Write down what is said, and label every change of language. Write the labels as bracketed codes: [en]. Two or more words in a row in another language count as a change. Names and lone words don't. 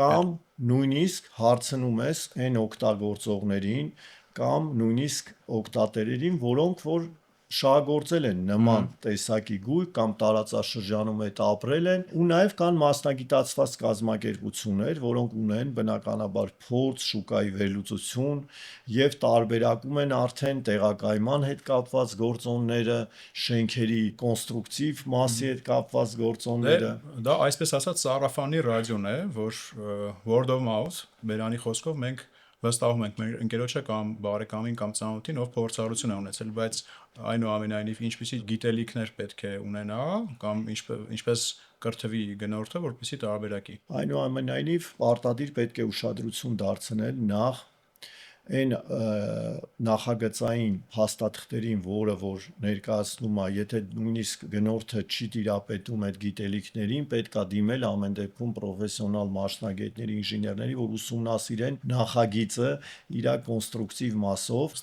[hy] կամ նույնիսկ հարցնում ես այն օգտագործողներին կամ նույնիսկ օգտատերերին, որոնք որ շահագործել են նման տեսակի գույք կամ տարածաշրջանում հետ ապրել են ու նաև կան մասնագիտացված կազմակերպություններ, որոնք ունեն բնականաբար փորձ, շուկայի վերլուծություն եւ տարբերակում են արդեն տեղակայման հետ կապված գործոնները, շենքերի կոնստրուկտիվ մասի հետ կապված գործոնները։ Դա այսպես ասած սարաֆանի ռադիոն է, որ [en] word of mouth, [hy] բերանի խոսքով մենք վստահում ենք մեր ընկերոջը կամ բարեկամին կամ ծանոթին, ով փորձառություն է ունեցել, բայց այնուամենայնիվ ինչպիսի գիտելիքներ պետք է ունենա կամ ինչպես կրթվի գնորդը, որպեսզի տարբերակի։ Այնուամենայնիվ պարտադիր պետք է ուշադրություն դարձնել նախ այն նախագծային փաստաթղթերին, որը որ ներկայացնում է, եթե նույնիսկ գնորդը չի տիրապետում այդ գիտելիքներին, պետքա դիմել ամեն դեպքում պրոֆեսիոնալ մասնագետների, ինժեներների, որ ուսումնասիրեն նախագիծը իր կոնստրուկտիվ մասով։